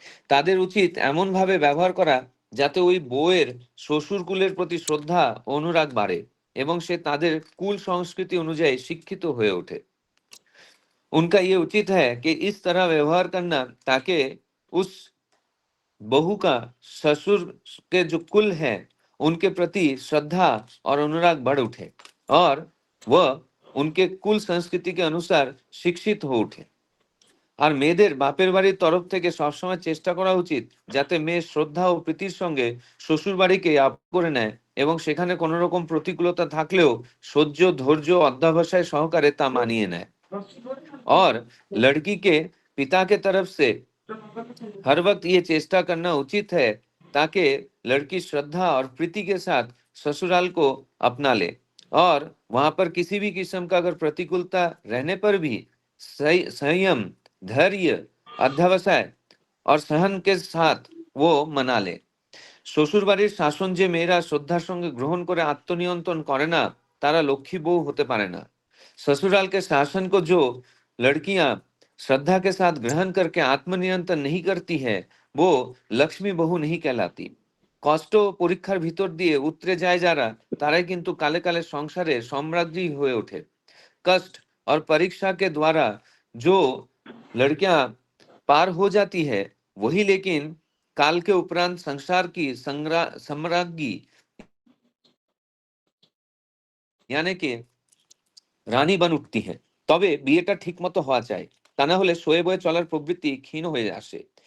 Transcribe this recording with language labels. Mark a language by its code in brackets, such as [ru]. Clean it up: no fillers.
[bn] তাদের উচিত এমন ভাবে ব্যবহার করা যাতে ওই বউয়ের শ্বশুর কুলের প্রতি শ্রদ্ধা ও অনুরাগ বাড়ে এবং সে তাদের কুল সংস্কৃতি অনুযায়ী শিক্ষিত হয়ে ওঠে। [hi] उनका ये उचित है कि इस तरह व्यवहार करना ताकि उस बहू का ससुर के जो कुल है उनके प्रति श्रद्धा और अनुराग बढ़ उठे और वह उनके कुल संस्कृति के अनुसार शिक्षित हो उठे। [bn] আর মেয়েদের বাপের বাড়ির তরফ থেকে সবসময় চেষ্টা করা উচিত যাতে মেয়ে শ্রদ্ধা ও প্রীতির সঙ্গে শ্বশুর বাড়িকে আপন করে নেয় এবং সেখানে কোনো রকম প্রতিকূলতা থাকলেও সহ্য ধৈর্য অধ্যবসায় সহকারে তা মানিয়ে নেয়। [hi] और लड़की के पिता के तरफ से हर वक्त ये चेष्टा करना उचित है ताकि लड़की श्रद्धा और प्रीति के साथ ससुराल को अपना ले और वहां पर किसी भी किस्म का अगर प्रतिकूलता रहने पर भी संयम, धैर्य, अध्यवसाय और सहन के साथ वो मना ले। [bn] শ্বশুর বাড়ির শাসন যে মেয়েরা শ্রদ্ধার সঙ্গে গ্রহণ করে আত্মনিয়ন্ত্রণ করে না তারা লক্ষ্মী বউ হতে পারে না। [hi] ससुराल के शासन को जो लड़कियां श्रद्धा के साथ ग्रहण करके आत्मनियंत्रण नहीं करती है वो लक्ष्मी बहु नहीं कहलाती। [bn] কষ্ট ও পরীক্ষার ভিতর দিয়ে উতরে যায় যারা তারাই কিন্তু কালে কালে সংসারে সম্রাজ্ঞী হয়ে ওঠে। [hi] कष्ट और परीक्षा के द्वारा जो लड़कियां पार हो जाती है वही लेकिन काल के उपरांत संसार की सम्राज्ञी यानी कि [bn] রানী বান উঠতি [hi] है [bn] তবে বিয়েটা ঠিকমতো হওয়া চাই তা না হলে শোয়ে বয়ে চলার প্রবৃত্তি ক্ষীণ হয়ে আসে